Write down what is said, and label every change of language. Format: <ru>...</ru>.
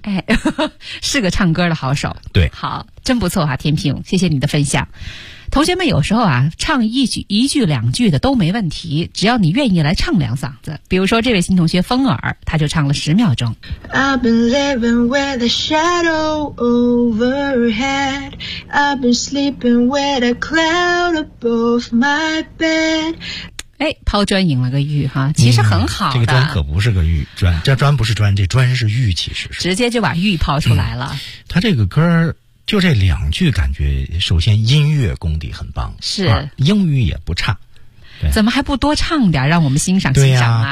<zh>哎，是个唱歌的好手。对，好，真不错啊，天平，谢谢你的分享。同学们有时候啊，唱一句两句的都没问题，只要你愿意来唱两嗓子。比如说这位新同学风儿，他就唱了10秒钟。</zh> <en>I've been living with the shadow overhead. I've been sleeping with a cloud above my bed.</en> <zh>哎，抛砖引了个玉哈，其实很好的、这个砖可不是个玉砖，这砖不是砖，这砖是玉，其实是直接就把玉抛出来了。他这个歌就这两句，感觉首先音乐功底很棒，是英语也不差，怎么还不多唱点让我们欣赏欣赏啊？</zh>